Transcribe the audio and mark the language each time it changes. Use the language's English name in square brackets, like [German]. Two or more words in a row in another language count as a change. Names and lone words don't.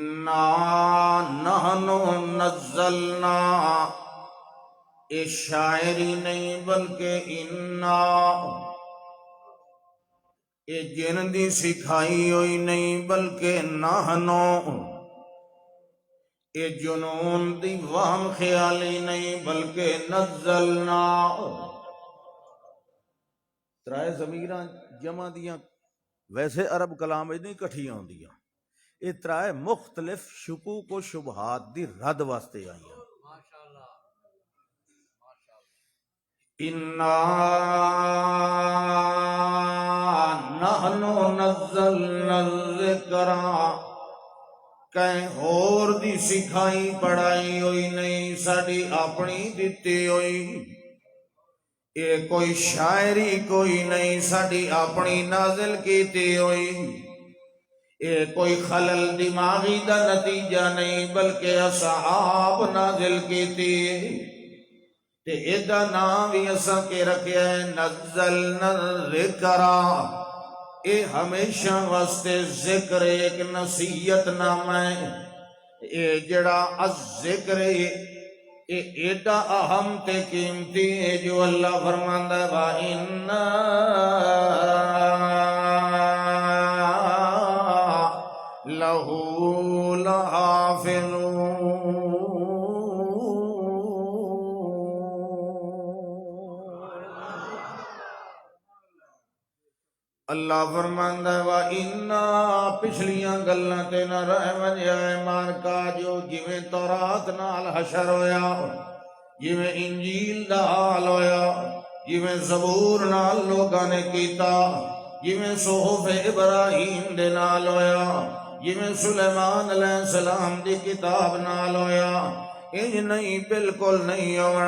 [Arabic] انا نحن نزلنا، [Saraiki] یہ شاعری نہیں بلکہ انا، یہ جن دی سکھائی ہوئی نہیں بلکہ نحنو، یہ جنون دی وہم خیالی نہیں بلکہ نزلنا۔ ترائے ضمیراں جمع دیاں ویسے عرب کلام میں نہیں کٹھیاں ہوندیاں، یہ ترائے مختلف شکوک و شبہات دی رد واسطے آئیاں۔ [Arabic] انا نحن نزلنا الذکر، [Saraiki] کہیں اور دی سکھائی پڑھائی ہوئی نہیں، ساڈی اپنی دتی ہوئی، یہ کوئی شاعری کوئی نہیں، ساڈی اپنی نازل کیتی ہوئی، یہ کوئی خلل دماغی دا نتیجہ نہیں بلکہ اصحاب نازل کیتی، تے ایدا نام بھی اساں کے رکھیا ہے [Arabic] نزلنا الذکر، [Saraiki] اے ہمیشہ واسطے ذکر ایک نصیحت نام ہے، اے جڑا الذکر اے ایڈا اہم تے قیمتی ہے جو اللہ فرماندا ہے [Arabic] وَإِنَّا لَهُ لَحَافِظُونَ۔ [Saraiki] اللہ فرماندا ہے وَإِنَّا، پچھلیاں گلاں تے نہ رہ ونجا ایمان کا، جو جویں تورات نال حشر ہویا، جویں انجیل دا حال ہویا، جویں زبور نال لوگاں نے کیتا، جویں صحف ابراہیم دے نال ہویا، جویں سلیمان علیہ السلام دی کتاب نال ہویا، انج نہیں، بالکل نہیں ہونا۔